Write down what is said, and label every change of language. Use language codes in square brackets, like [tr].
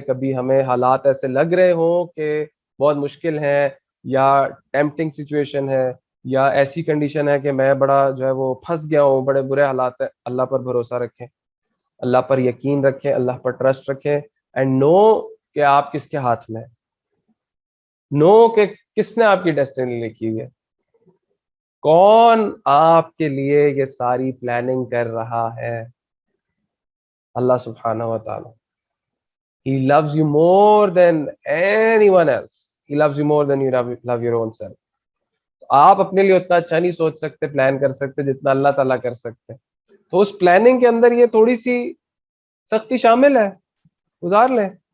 [ur] کبھی ہمیں حالات ایسے لگ رہے ہوں کہ بہت مشکل ہیں، یا ٹیمپٹنگ سچویشن ہے، یا ایسی کنڈیشن ہے کہ میں بڑا جو ہے وہ پھنس گیا ہوں، بڑے برے حالات ہیں، اللہ پر بھروسہ رکھیں، اللہ پر یقین رکھیں، اللہ پر ٹرسٹ رکھیں، [en] and know [ur] کہ آپ کس کے ہاتھ میں، نو کہ کس نے آپ کی ڈیسٹینی لکھی ہوئی ہے، کون آپ کے لیے یہ ساری پلاننگ کر رہا ہے. اللہ سبحانہ و تعالی. [en] He loves you more than anyone else. He loves you more than you love your own self. [ur] آپ اپنے لیے اتنا اچھا نہیں سوچ سکتے، پلان کر سکتے جتنا اللہ تعالیٰ کر سکتے. تو اس پلاننگ کے اندر یہ تھوڑی سی سختی شامل ہے، گزار لیں.